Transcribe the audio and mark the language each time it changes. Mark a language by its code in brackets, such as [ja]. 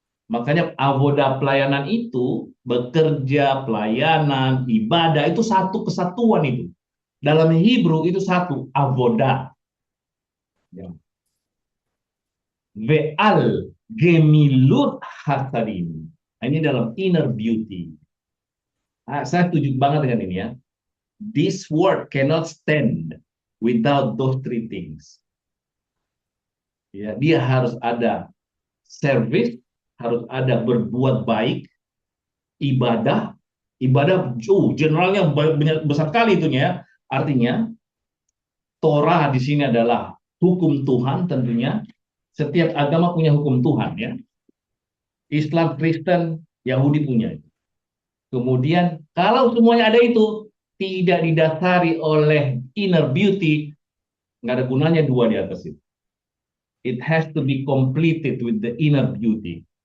[id] Makanya avodah pelayanan itu bekerja, pelayanan, ibadah itu satu kesatuan itu. Dalam Hebrew itu satu avodah. Ya. [he] Ve'al gemilut hasadim. [id] Ini dalam inner beauty. Saya setuju banget dengan ini ya. [en] This word cannot stand without those 3 things. [id] Ya, dia harus ada service, harus ada berbuat baik, ibadah, generalnya besar kali itunya ya. Artinya Torah di sini adalah hukum Tuhan tentunya. Setiap agama punya hukum Tuhan ya. Islam, Kristen, Yahudi punya. Kemudian kalau semuanya ada itu tidak didasari oleh inner beauty, nggak ada gunanya 2 di atas itu. [en] It has to be completed with the inner beauty.